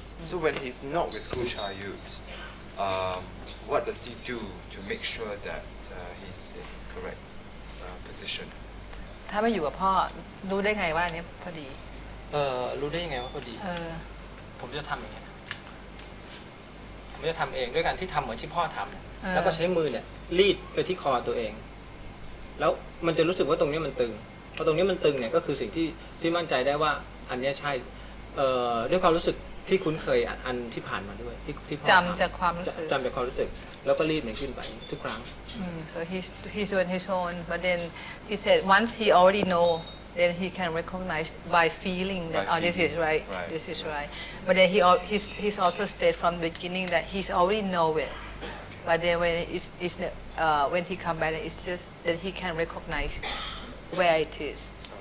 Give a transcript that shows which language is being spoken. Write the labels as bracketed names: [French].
[English] So when he's not with Klunchun, what does he do to make sure that he's in correct position? [Thai] ถ้าไม่อยู่กับพ่อรู้ได้ไงว่าอันนี้พอดี รู้ได้ยังไงว่าพอดีผมจะทำอย่างเงี้ยผมจะทำเองด้วยการที่ทำเหมือนที่พ่อทำแล้วก็ใช้มือเนี่ยรีดไปที่คอตัวเองแล้วมันจะรู้สึกว่าตรงนี้มันตึงพอตรงนี้มันตึงเนี่ยก็คือสิ่งที่มั่นใจได้ว่าอันนี้ใช่ด้วยความรู้สึกที่คุ้นเคยอันที่ผ่านมาด้วยที่พ่อ จำจากความรู้สึก แล้วก็รีดมันขึ้นไปทุกครั้ง [English] So he's doing his own, but then he said once he already know, then he can recognize by feeling that this is right, this is right. But then he's also stated from the beginning that he's already know it. But then when he come back, it's just that he can recognize where it is.